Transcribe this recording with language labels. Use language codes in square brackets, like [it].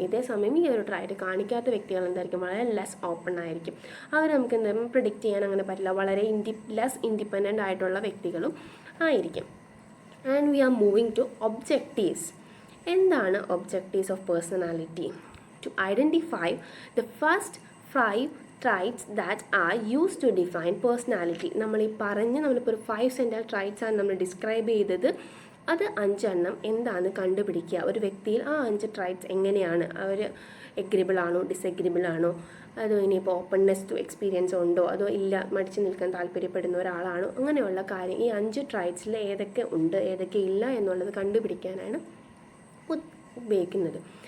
[ml] ഇതേസമയം ഈ ഒരു ട്രൈറ്റ് കാണിക്കാത്ത വ്യക്തികൾ എന്തായിരിക്കും, വളരെ ലെസ് ഓപ്പൺ ആയിരിക്കും. അവർ നമുക്ക് എന്തായാലും പ്രിഡിക്റ്റ് ചെയ്യാൻ അങ്ങനെ പറ്റില്ല, വളരെ ലെസ് ഇൻഡിപെൻഡൻ്റ് ആയിട്ടുള്ള വ്യക്തികളും ആയിരിക്കും. [en] And we are moving to objectives. [ml] എന്താണ് [en] Objectives of personality? To identify the first 5 traits that are used to define personality. [ml] നമ്മൾ ഈ നമ്മളിപ്പോൾ ഒരു 5 സെൻട്രൽ ട്രൈറ്റ്സ് ആണ് നമ്മൾ ഡിസ്ക്രൈബ് ചെയ്തത്. അത് 5 എണ്ണം എന്താണെന്ന് കണ്ടുപിടിക്കുക. ഒരു വ്യക്തിയിൽ ആ 5 ട്രൈറ്റ്സ് എങ്ങനെയാണ്, അവർ എഗ്രിബിൾ ആണോ ഡിസഗ്രിബിൾ ആണോ, അതോ ഇനിയിപ്പോൾ ഓപ്പൺനെസ് ടു എക്സ്പീരിയൻസ് ഉണ്ടോ, അതോ ഇല്ല മടിച്ചു നിൽക്കാൻ താല്പര്യപ്പെടുന്ന ഒരാളാണോ, അങ്ങനെയുള്ള കാര്യം ഈ 5 ട്രൈറ്റ്സിൽ ഏതൊക്കെ ഉണ്ട് ഏതൊക്കെ ഇല്ല എന്നുള്ളത് കണ്ടുപിടിക്കാനാണ് ഉപയോഗിക്കുന്നത്.